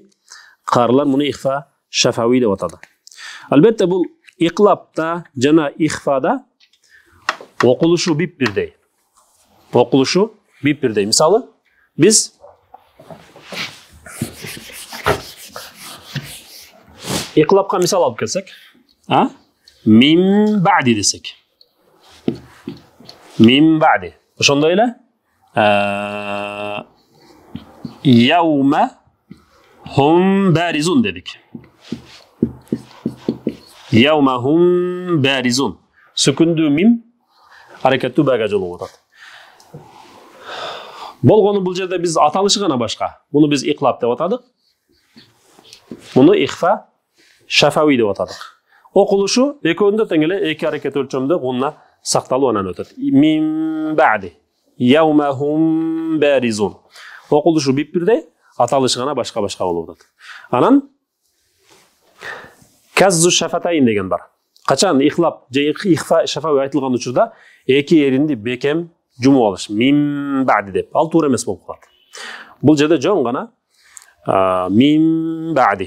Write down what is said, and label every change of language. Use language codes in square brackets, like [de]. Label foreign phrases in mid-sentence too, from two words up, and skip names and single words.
[ky] Карлар муну ихфа шафави деп атады. Албетте бул иqlabта жана ихфада окулушу бип-бирдей. Окулушу бип-бирдей. Мисалы, биз иqlabка мисал алып келсек, [ar] من بعد [ky] десек. [ar] من بعد. [ky] Ошондой эле [ar] يوم هم بارزون дедик. يوم هم بارزون. [ky] Сүкүндүү мим аракеттүү бага жолугуп атат. Болгону бул жерде биз аталышы гана башка. Муну биз иqlab деп атадык. Муну ихфа шафави деп атадык. Окулушу экөөндө тең эле эки аракет өлчөмдө гунна сакталып анан өтөт. [ar] من بعد. يوم هم بارزون. [ky] Окулушу бип-бирдей, аталышы гана башка-башка болуп атат. Анан [ar] كزّ الشفتين [ky] деген бар. Качан иqlab же ихфа шафави айтылган учурда эки эринди бекем жумуп алыш. [ar] من بعد [ky] деп. Ал туура эмес болуп калат. Бул жерде жөн гана [ar] من بعد.